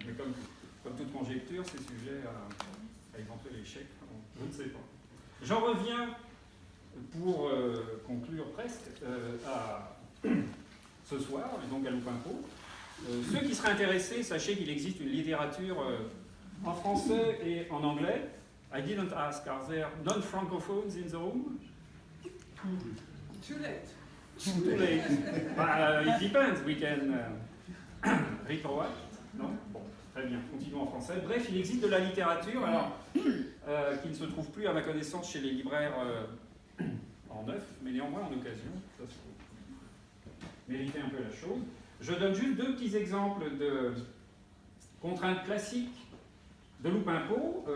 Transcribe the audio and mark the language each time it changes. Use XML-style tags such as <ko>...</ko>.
<fr>Mais comme toute conjecture, c'est sujet à éventuel échec. Je ne sais pas. J'en reviens pour conclure presque à ce soir, et donc à l'Oupimpo. Ceux qui seraient intéressés, sachez qu'il existe une littérature en français et en anglais.</fr> <en>I didn't ask, are there non-francophones in the room? Too late. Too late. It depends, we can record.</en> <fr>Non? Bon, très bien, continuons en français. Bref, il existe de la littérature, alors, qui ne se trouve plus à ma connaissance chez les libraires en neuf, mais néanmoins en occasion. Ça se mériter un peu la chose. Je donne juste deux petits exemples de contraintes classiques de Loupimpo.</fr>